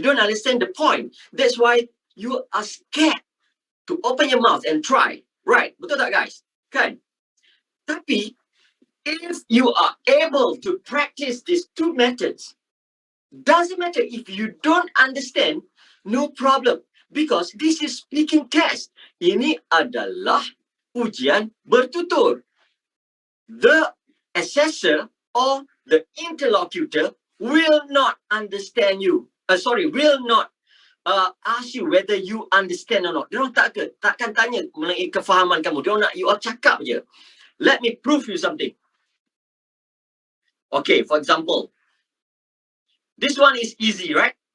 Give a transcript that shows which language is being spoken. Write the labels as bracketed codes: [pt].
[en] You don't understand the point. That's why you are scared to open your mouth and try. Right? [ms] Betul tak, guys? Kan? [en] Tapi, if you are able to practice these two methods, doesn't matter if you don't understand, no problem. Because this is speaking test. [ms] Ini adalah ujian bertutur. [en] The assessor or the interlocutor will not understand you. Will not ask you whether you understand or not. [ms] Diorang takkan tanya mengenai kefahaman kamu. Diorang nak [en] you all [ms] cakap je. [en] Let me prove you something. Okay, for example, this one is easy, right?